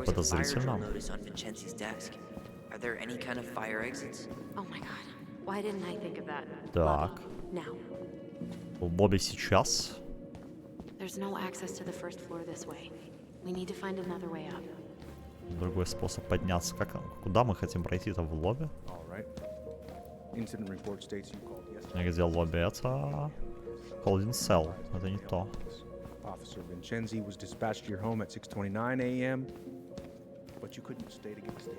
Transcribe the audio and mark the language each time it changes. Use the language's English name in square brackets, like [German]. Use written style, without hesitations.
[English] was a fire drill [Russian] подозрительно. [English] notice on Vincenzi's desk. Are there any kind of fire exits? Oh my god. Why didn't I think of that? [Russian] Так. [English] Now. [Russian] В лобби сейчас. [English] There's no access to the first floor this way. We need to find another way up. [Russian] Другой способ подняться. Куда мы хотим пройти-то в лобби? [English] All right. Incident report states you called yesterday. [Russian] Где лобби? Это Holding Cell. Это не то. [English] Officer Vincenzi was dispatched to your home at 6:29 a.m. but you couldn't stay to get the